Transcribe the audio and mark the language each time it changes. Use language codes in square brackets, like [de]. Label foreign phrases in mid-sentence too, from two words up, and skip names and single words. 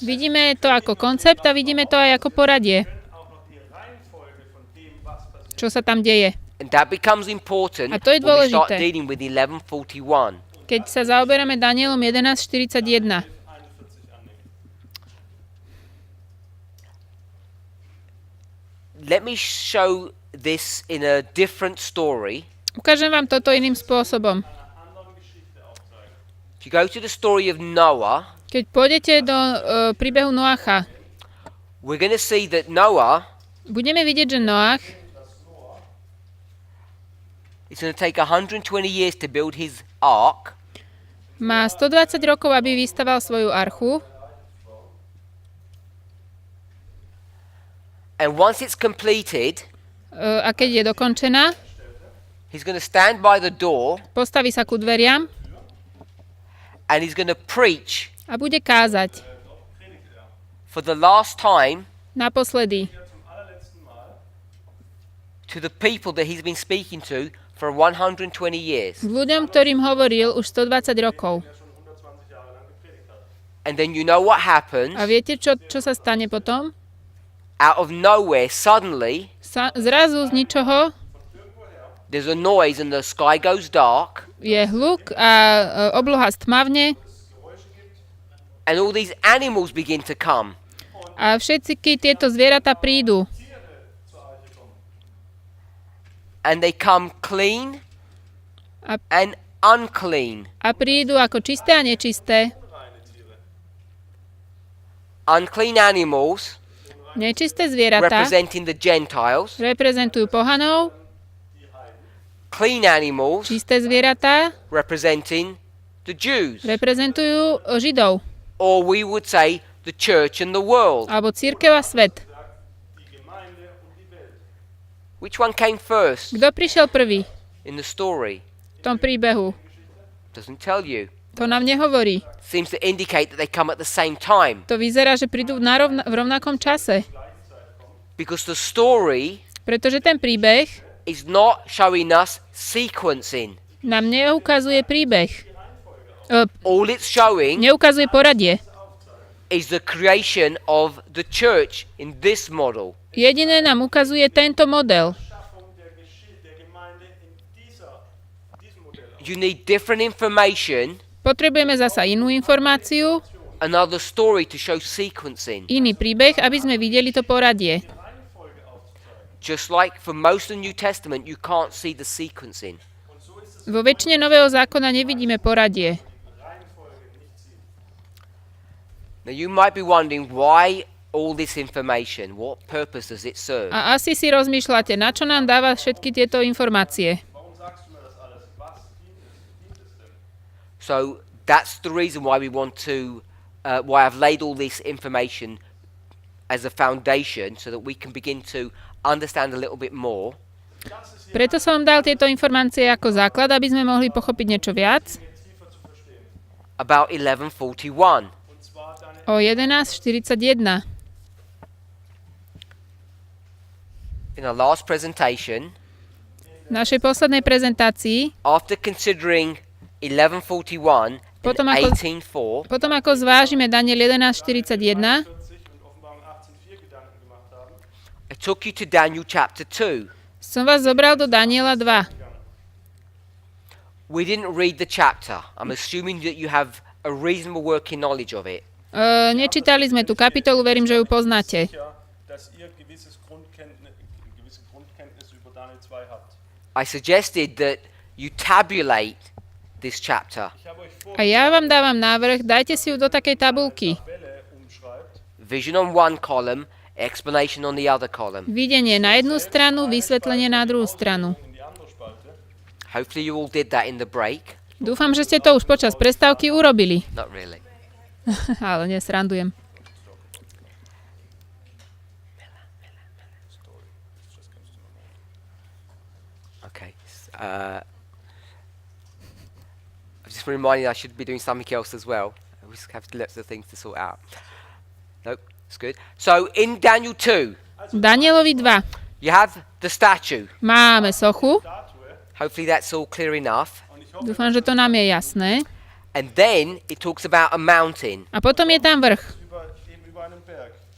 [sk] Vidíme to ako koncept a vidíme to aj ako poradie, [de] auch noch die Reihenfolge von dem, was passiert. [sk] čo sa tam deje. [en] And that becomes important [sk] A to je [en] when we start [sk] dôležité. [en] dealing with 1141. [sk] Keď sa zaoberáme Danielom 11.41. [en] Let me show this in a different story. [sk] Ukážem vám toto iným spôsobom. [en] If you go to the story of Noah, [sk] Keď pôjdete do príbehu Noacha, [en] we're going to see that Noah [sk] budeme vidieť, že Noach [en] is going to take 120 years to build his ark. [sk] má 120 rokov, aby vystaval svoju archu. [en] And once it's completed, [sk] A keď je dokončená, [en] he's going to stand by the door [sk] postaví sa ku dveriam [en] and he's going to preach [sk] a bude kázať [en] for the last time [sk] naposledy [en] to the people that he's been speaking to for 120 years. [sk] ľuďom, ktorým hovoril už 120 rokov. [en] And then you know what happens? [sk] A viete, čo sa stane potom? [en] Out of nowhere, suddenly, [sk] Zrazu z ničoho [en] there's a noise and the sky goes dark [sk] je hluk a obloha stmavne [en] and all these animals begin to come. [sk] a všetky tieto zvieratá prídu. [en] And they come clean [sk] A- [en] and unclean. [sk] A prídu ako čisté a nečisté. [en] Unclean animals [sk] Nečisté zvieratá [en] representing the Gentiles. [sk] reprezentujú pohanov, [en] Clean animals [sk] čisté zvieratá [en] representing the Jews. [sk] reprezentujú Židov, [en] Or we would say the church and the world. [sk] alebo cirkev a svet. [en] Which one came first [sk] Kto prišiel prvý [en] in the story? [sk] v tom príbehu? [en] Doesn't tell you. [sk] To nám nehovorí. [en] Seems to indicate that they come at the same time. [sk] To vyzerá, že prídu v rovnakom čase. [en] Because the story [sk] Pretože ten príbeh [en] is not showing us sequencing. [sk] nám neukazuje príbeh. [en] All it's showing [sk] Neukazuje poradie. [en] is the creation of the church in this model. [sk] Jediné nám ukazuje tento model. [en] You need different information, [sk] Potrebujeme zasa inú informáciu, [en] another story to show sequencing. [sk] iný príbeh, aby sme videli to poradie. [en] Just like for most of the New Testament, you can't see the sequencing. [sk] Vo väčšine Nového zákona nevidíme poradie. [en] Now you might be wondering why all this information, what purpose does it serve? [sk] A asi si rozmýšľate, na čo nám dáva všetky tieto informácie. [en] So that's the reason why we want to, why I've laid all this information as a foundation so that we can begin to understand a little bit more. [sk] Preto som vám dal tieto informácie ako základ, aby sme mohli pochopiť niečo viac [en] About 1141. [sk] o 11.41. [en] In our last presentation, [sk] V našej poslednej prezentácii, [en] after considering 1141 [sk] Potom [en] and [sk] ako- 18.4, potom ako zvážime Daniel 11.41, [en] I took you to Daniel chapter 2. [sk] som vás zobral do Daniela 2. [en] We didn't read the chapter. I'm assuming that you have a reasonable working knowledge of it. [sk] Nečítali sme tú kapitolu, verím, že ju poznáte. [de] Dass ihr gewisse Grundkenntnis über Daniel 2 habt. [en] I suggested that you tabulate this chapter. [de] Ich habe euch [sk] A ja vám dávam návrh, dajte si ju do takej tabulky. [de] Tabelle umschreibt. [en] Vision on one column, explanation on the other column. [sk] Videnie na jednu stranu, vysvetlenie na druhú stranu. [de] In die andere Spalte. [en] Hopefully you all did that in the break. [sk] Dúfam, že ste to už počas prestávky urobili. [en] Not really. [sk] Ale nesrandujem. [en] Okay. I've just been reminded I should be doing something else as well. We just have lots of things to sort out. Nope, it's good. So in Daniel 2, [sk] Danielovi 2. [en] you have the statue. [sk] Máme sochu. [en] Hopefully that's all clear enough. [sk] Dúfam, že to nám je jasné. [en] And then it talks about a mountain. [sk] A potom je tam vrch. [de] Über einem Berg.